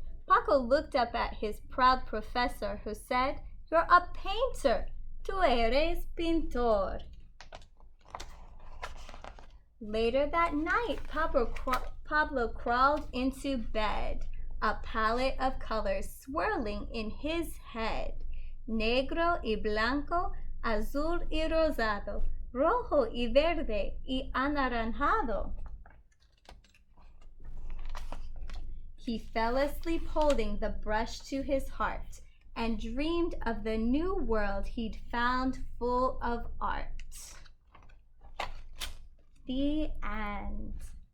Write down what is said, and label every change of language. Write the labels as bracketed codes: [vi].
[en] Paco looked up at his proud professor who said, "You're a painter. [es] Tú eres pintor." [en] Later that night, Pablo crawled into bed, a palette of colors swirling in his head. [es] Negro y blanco, azul y rosado, rojo y verde y anaranjado. [en] He fell asleep holding the brush to his heart and dreamed of the new world he'd found full of art. The end.